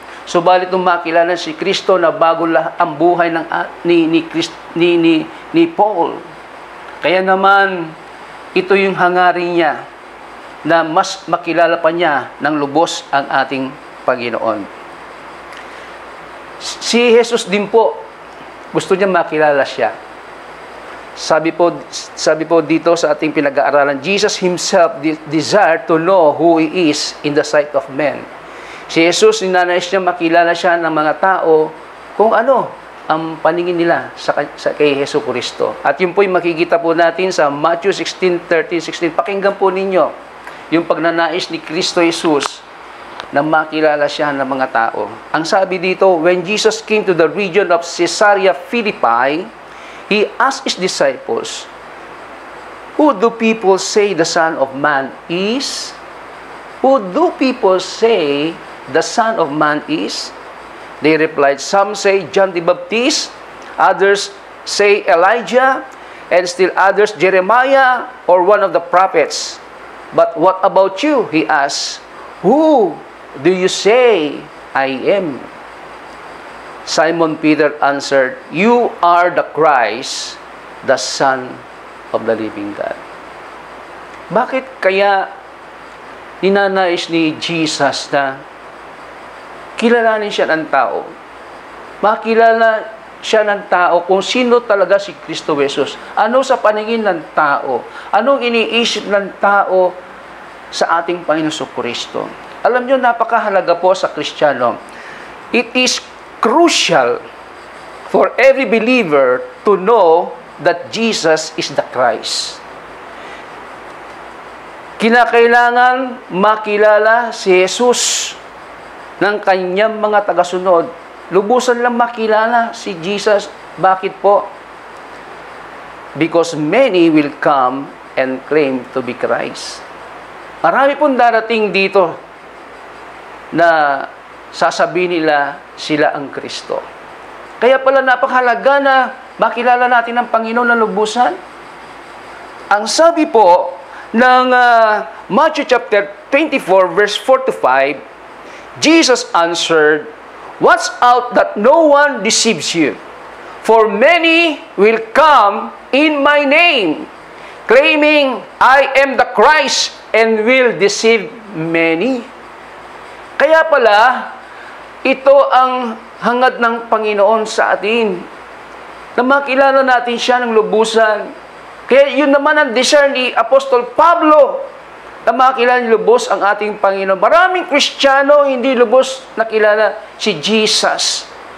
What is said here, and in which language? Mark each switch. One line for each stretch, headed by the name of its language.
Filipino: Subalit nung makilala si Kristo na bago ang buhay ni Paul. Kaya naman, ito yung hangarin niya na mas makilala pa niya ng lubos ang ating Panginoon. Si Jesus din po, gusto niya makilala siya. Sabi po dito sa ating pinag-aaralan,
English: Jesus himself desired to know who he is in the sight of men.
Filipino: Si Jesus, ninanais niya makilala siya ng mga tao kung ano ang paningin nila kay Hesus Kristo. At yun po'y makikita po natin sa Matthew 16:13-16. Pakinggan po ninyo yung pagnanais ni Kristo Jesus na makilala siya ng mga tao. Ang sabi dito,
English: when Jesus came to the region of Caesarea Philippi, he asked his disciples, "Who do people say the Son of Man is?" Who do people say the Son of Man is? They replied, some say John the Baptist, others say Elijah, and still others Jeremiah or one of the prophets. But what about you? He asked, who do you say I am? Simon Peter answered, you are the Christ, the Son of the living God.
Filipino: Bakit kaya ninanais ni Jesus na kilalanin siya ng tao? Makilala siya ng tao kung sino talaga si Kristo Jesus. Ano sa paningin ng tao? Anong iniisip ng tao sa ating Panginoon Kristo? Alam niyo, napakahalaga po sa Kristiyano.
English: It is crucial for every believer to know that Jesus is the Christ.
Filipino: Kinakailangan makilala si Jesus ng kanyang mga tagasunod. Lubusan lang makilala si Jesus. Bakit po?
English: Because many will come and claim to be Christ.
Filipino: Marami pong darating dito na sasabihin nila sila ang Kristo. Kaya pala napakahalaga na makilala natin ang Panginoon na lubusan. Ang sabi po ng
English: Matthew chapter 24 verse 4 to 5, Jesus answered, watch out that no one deceives you, for many will come in my name, claiming I am the Christ, and will deceive many.
Filipino: Kaya pala, ito ang hangad ng Panginoon sa atin, na makilala natin siya ng lubusan. Kaya yun naman ang desire ni Apostol Pablo, na makilala lubos ang ating Panginoon. Maraming Kristiyano hindi lubos nakilala si Jesus.